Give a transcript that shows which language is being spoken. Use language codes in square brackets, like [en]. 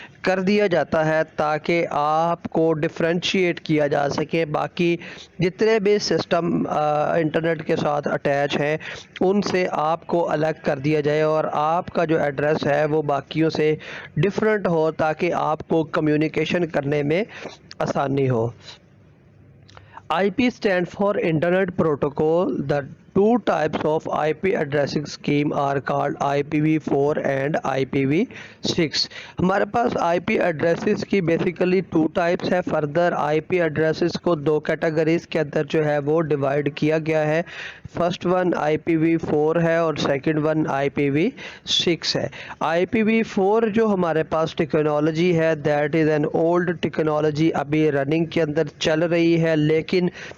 [ur] کر دیا جاتا ہے تاکہ آپ کو ڈفرینشیٹ کیا جا سکے باقی جتنے بھی سسٹم انٹرنیٹ کے ساتھ اٹیچ ہیں ان سے آپ کو الگ کر دیا جائے اور آپ کا جو ایڈریس ہے وہ باقیوں سے ڈفرینٹ ہو تاکہ آپ کو کمیونیکیشن کرنے میں آسانی ہو۔ [en] IP stands for Internet Protocol. The two types of IP addressing scheme are called IPv4 and IPv6. [ur] ہمارے پاس IP addresses کی بیسیکلی ٹو ٹائپس ہے۔ فردر IP addresses کو دو کیٹیگریز کے اندر جو ہے وہ ڈیوائڈ کیا گیا ہے۔ فرسٹ ون IPv4 ہے اور سیکنڈ ون IPv6 ہے۔ IPv4 جو ہمارے پاس ٹیکنالوجی ہے [en] that is an old technology, [ur] ابھی رننگ کے اندر چل رہی ہے، لیکن